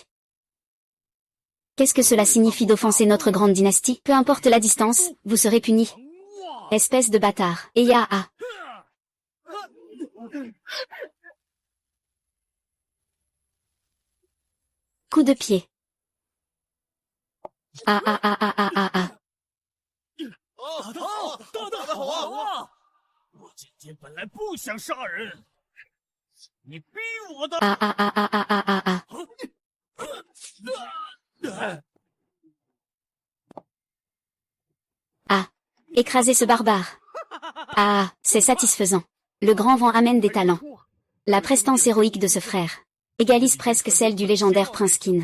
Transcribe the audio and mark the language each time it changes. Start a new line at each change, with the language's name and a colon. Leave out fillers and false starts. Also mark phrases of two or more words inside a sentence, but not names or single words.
French: Qu'est-ce que cela signifie d'offenser notre grande dynastie? Peu importe la distance, vous serez punis. Espèce de bâtard. Eyaa. Coup de pied. Ah.
Chinese: 我今天本来不想杀人，你逼我的。
French: Écrasez ce barbare. Ah, c'est satisfaisant. Le grand vent amène des talents. La prestance héroïque de ce frère égalise presque celle du légendaire prince Qin.